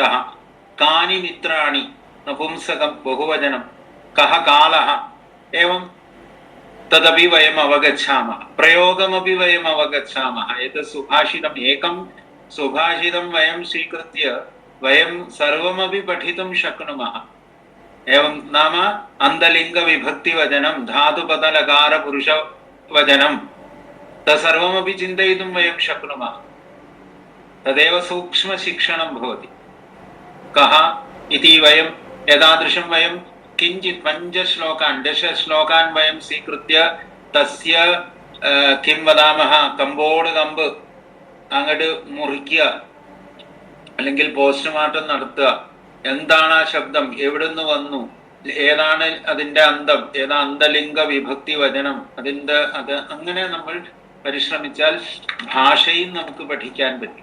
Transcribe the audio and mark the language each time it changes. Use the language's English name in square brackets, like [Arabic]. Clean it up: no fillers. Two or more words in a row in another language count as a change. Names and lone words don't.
[Sanskrit] കാനി മിത്രാണി നപുംസകം ബഹുവചനം. കഹ കാലഃ. ഏവം തദപി വയം അവഗച്ഛാമः. പ്രയോഗമപി വയം അവഗച്ഛാമः. ഏതത് സുഭാഷിതം, ഏകം സുഭാഷിതം വയം സ്വീകൃത്യ വയം സർവമപി പഠിതും ശക്നുമः. एवं नाम अंधलिंग विभक्ति वचनम धातुपदलकार पुरुष वचनम तत्सर्वमपि चिन्तयितुं वयं शक्नुमः. तदेव सूक्ष्म शिक्षणं भवति. कः इति वयं एतादृशं वयं किञ्चित् 5 श्लोकान् 10 श्लोकान् वयं स्वीकृत्य तस्य കിം വദാമഹ, [Malayalam] കമ്പോട് കമ്പ് അങ്ങോട്ട് മുറിക്കുക, അല്ലെങ്കിൽ പോസ്റ്റ്മോർട്ടം നടത്തുക. എന്താണ് ആ ശബ്ദം, എവിടുന്ന് വന്നു, ഏതാണ് അതിന്റെ അന്തം, ഏതാ അന്തലിംഗ വിഭക്തി വചനം, അത് അങ്ങനെ നമ്മൾ പരിശ്രമിച്ചാൽ ഭാഷയും നമുക്ക് പഠിക്കാൻ പറ്റും.